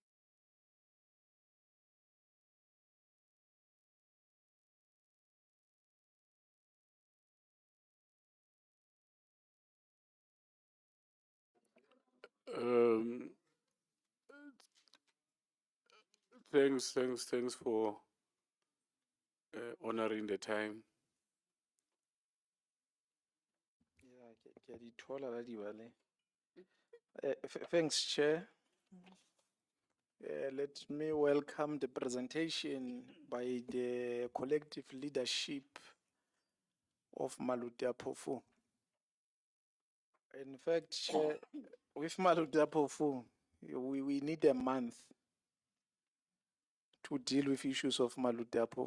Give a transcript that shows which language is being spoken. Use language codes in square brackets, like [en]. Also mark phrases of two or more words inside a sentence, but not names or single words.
[en] Um, thanks for honoring the time. Yeah, [st] ke a di thola la di bale. [en] Thanks, Chair. Let me welcome the presentation by the collective leadership of Malutia Pofu. In fact, Chair, with Malutia Pofu, we need a month to deal with issues of Malutia Pofu.